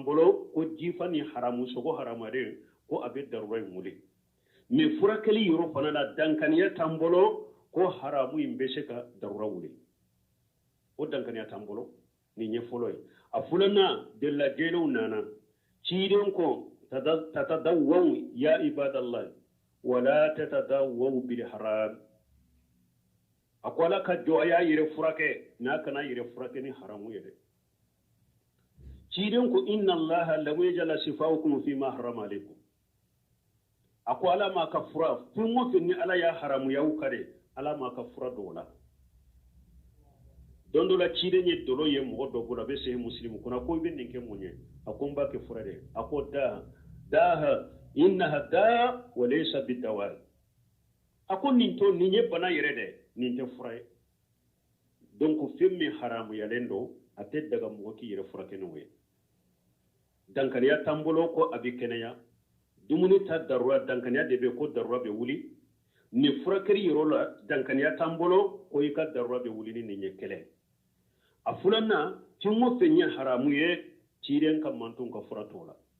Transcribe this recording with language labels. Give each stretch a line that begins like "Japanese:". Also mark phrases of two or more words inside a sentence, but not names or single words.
Bambara: bolo ko jifa ni haramu sogo haramaren ko a bɛ darura in wuli mais furakɛli yɔrɔ fana la dankaniya t'an bolo ko haramu in bɛ se ka darura wuli o dankaniya t'an bolo nin ye fɔlɔ ye a filanan de lajɛlenw nana cilen kɔ
Arabic: تداووا يا عباد الله ولا تداووا بالحرام
Bambara: a ko ala ka jɔ a y'a yɛrɛ furakɛ n'a kana yɛrɛ furakɛ ni haramu ye dɛ cilen ko
Arabic: إن الله لم يجعل شفاءكم فيما حرم عليكم
Bambara: a ko ala ma ka fura fɛn o fɛn ni ala y'a haramu y'aw ka de ala ma ka fura dɔw la don dɔ la cilen ye dolo ye mɔgɔ dɔ bolo a bɛ se muslimu kunna ko i bɛ nin kɛ mun ye a ko n b'a kɛ fura de a ko
Arabic: داها إنها داء وليس بدواء
Bambara: a ko nin to nin ye bana yɛrɛ dɛ nin tɛ fura ye donc fɛn min haramuyalen don a tɛ daga mɔgɔ k'i yɛrɛ furakɛ n'o ye dankaniya t'an bolo ko a bɛ kɛnɛya dumuni ta darura dankaniya de bɛ ko darura bɛ wuli nin furakɛli yɔrɔ la dankaniya t'an bolo ko i ka darura bɛ wuli ni nin ye kɛlɛ a filanan fɛn o fɛn ye haramu ye cilen ka manton ka fura t'o la